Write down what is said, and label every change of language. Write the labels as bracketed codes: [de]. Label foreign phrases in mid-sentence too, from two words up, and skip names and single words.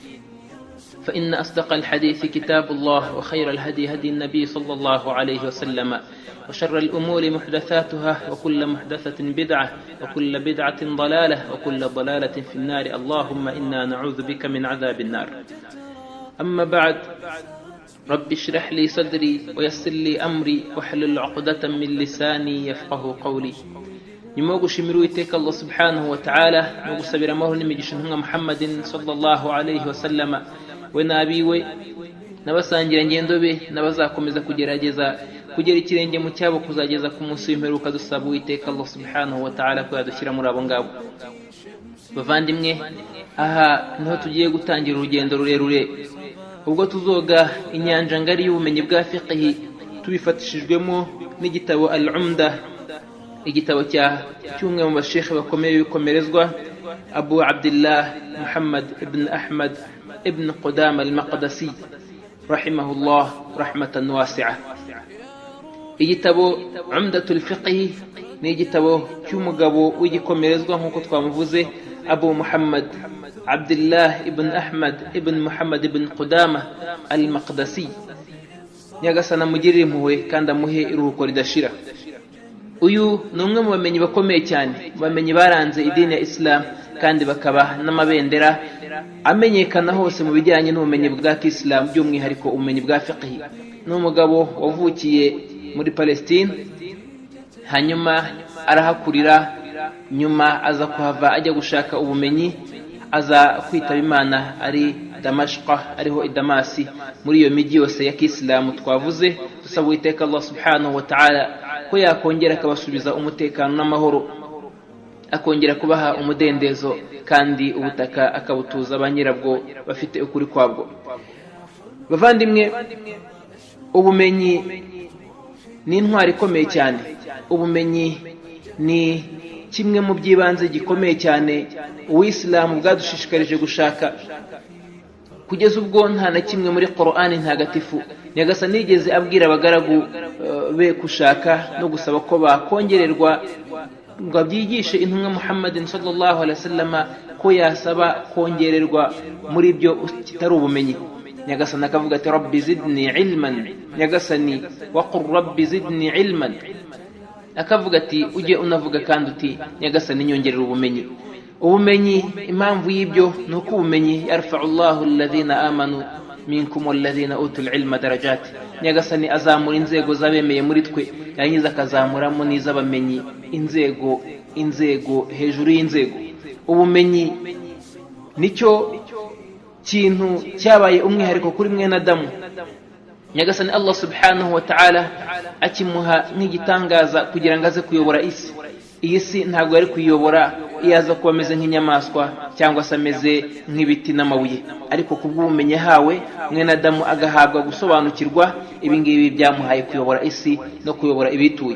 [ar] فإن أصدق الحديث كتاب الله، وخير الهدي هدي النبي صلى الله عليه وسلم، وشر الأمور محدثاتها، وكل محدثة بدعة، وكل بدعة ضلالة، وكل ضلالة في النار. اللهم إنا نعوذ بك من عذاب النار. أما بعد، رب اشرح لي صدري ويسر لي أمري واحلل عقدة من لساني يفقه قولي. [rw] nyuma yo gushimira Uwiteka Allah [ar] سبحانه وتعالى [rw] no gusabira amahoro n'imigisha ntumwa Muhammadin [ar] صلى الله عليه وسلم, [rw] we nabiwe n'abasangira ngendo be n'abazakomeza kugerageza kugera ikirenge mu cyabo kuzageza ku munsi w'imperuka. Dusaba Uwiteka Allah [ar] سبحانه وتعالى [rw] ko yadushyira muri abo ngabo. Bavandimwe, aha niho tugiye gutangira urugendo rurerure, ubwo tuzoga inyanja ngari y'ubumenyi bwa fiqhi tubifatishijwemo n'igitabo Al-Umda, igitabo cy'umwe mu bashekhe bakomeye bikomerezwa Abu Abdullah Muhammad ibn Ahmad ibn Qudama al-Maqdisi [ar] رحمه الله رحمة واسعة. [rw] Igitabo Umdatul Fiqhi ni igitabo cy'umugabo w'igikomerezwa nk'uko twamuvuze, Abu Muhammad Abdullah ibn Ahmad ibn Muhammad ibn Qudama al-Maqdisi. Nyagasana mugirire impuhwe kandi amuhe iruhuko ridashira. Uyu ni umwe mu bamenyi bakomeye cyane, bamenyi baranze idini ya Islam kandi bakaba n'amabendera amenyekana hose mu bijyanye n'ubumenyi bwa Islam, by'umwihariko ubumenyi bwa fiqhi. Ni umugabo wavukiye muri Palestine, hanyuma arahakurira, nyuma aza kuhava ajya gushaka ubumenyi, aza kwitaba Imana ari Damashqa, ariho Damasi, muri iyo miji yose ya Kiislamu twavuze. Dusaba Uwiteka Allah [ar] سبحانه وتعالى [rw] ko yakongera akabasubiza umutekano n'amahoro, akongera kubaha umudendezo, kandi ubutaka akabutuza ba nyirabwo bafite ukuri kwabwo. Bavandimwe, ubumenyi ni intwari ikomeye cyane. Ubumenyi ni kimwe mu by'ibanze gikomeye cyane Uwisilamu bwadushishikarije gushaka, kugeza ubwo nta na kimwe muri Qur'ani ntagatifu Nyagasani yigeze abwira abagaragu be gushaka no gusaba ko bakongererwa ngo abyigishe intumwa Muhammadin [ar] صلى الله عليه وسلم [rw] ko yasaba kongererwa muri byo kitari ubumenyi. Nyagasani akavuga ati [ar] رب زدني علما, [rw] Nyagasani [ar] وقل رب زدني علما, [rw] akavuga ati ujye unavuga kandi uti Nyagasani nyongerera ubumenyi. Ubumenyi, impamvu y'ibyo ni uko ubumenyi [ar] يرفع الله الذين آمنوا منكم والذين أوتوا العلم درجات. [rw] Nyagasani azamura inzego z'abemeye muri twe, yanyiza akazamuramo n'iz'abamenyi inzego hejuru y'inzego. Ubumenyi nicyo kintu cyabaye umwihariko kuri mwene Adamu. Nyagasani Allah [ar] سبحانه وتعالى [rw] akimuha nk'igitangaza kugira ngo aze kuyobora isi. Iyi si ntabwo yari kuyobora iyo aza kuba ameze nk'inyamaswa cyangwa se ameze nk'ibiti n'amabuye, ariko kubw'ubumenyi yahawe mwene Adamu agahabwa gusobanukirwa, ibingibi byamuhaye kuyobora isi no kuyobora ibituye.